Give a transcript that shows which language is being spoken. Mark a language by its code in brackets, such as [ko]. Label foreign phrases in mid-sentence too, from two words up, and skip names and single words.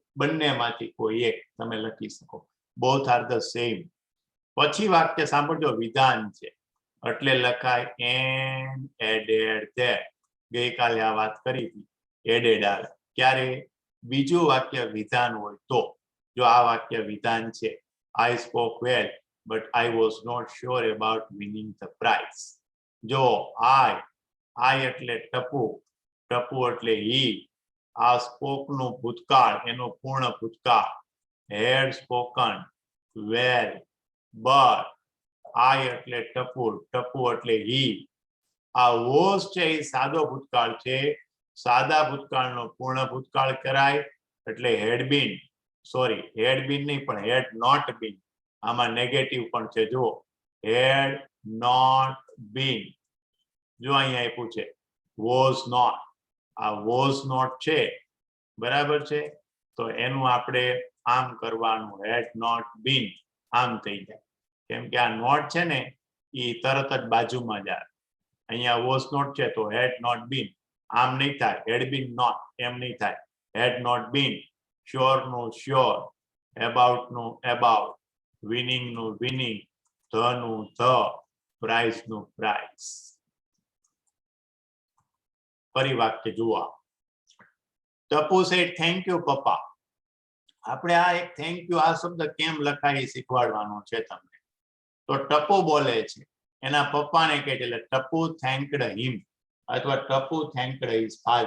[gu] બંનેમાંથી કોઈ એક તમે લખી શકો. [en] both are the same. [gu] પછી વાક્ય સાંભળજો, વિધાન છે એટલે લખાય [en] and added that. [gu] ગઈકાલે આ વાત કરી હતી, એડેડ આવે ક્યારે? બીજું વાક્ય વિધાન હોય તો. જો આ વાક્ય વિધાન છે, [en] I spoke well but I was not sure about winning the prize. [gu] જો I એટલે ટપુ, ટપુ એટલે he. આ સ્પોક નું ભૂતકાળ, એનો પૂર્ણ ભૂતકાળ. [en] had spoken well but I [gu] એટલે ટપુ, ટપુ એટલે [en] he. [gu] આ was છે એ સાદો ભૂતકાળ છે. સાદા ભૂતકાળનો પૂર્ણ ભૂતકાળ કરાય એટલે [en] had been. સોરી, had been [gu] નહીં પણ [en] had not been. [gu] આમાં નેગેટિવ પણ છે. [en] જો had not been. [gu] જો અહીંયા આપ્યું છે [en] was not. [gu] આ [en] was not [gu] છે, બરાબર છે. તો એનું આપણે આમ કરવાનું, [en] had not been. [gu] આમ થઈ જાય, કેમ કે આ નોટ છે ને એ તરત જ બાજુમાં જાય. [en] અહીંયા was not [gu] છે તો [en] had not been. [gu] આમ નહીં થાય, [en] had been not. [gu] એમ નહીં થાય, [en] had not been. sure નું sure, about નું about, winning નું winning, the નું the, prize નું prize. [gu] ફરી વાક્ય જુઓ. [en] ટપુ said thank you પપ્પા. [gu] આપણે આ એક [en] thank you [gu] આ શબ્દ કેમ લખાય શીખવાડવાનો છે તમને. તો ટપુ બોલે છે, એના પપ્પાને કહે છે, એટલે ટપુ [en] thanked him [gu] અથવા ટપુ [en] thanked his father.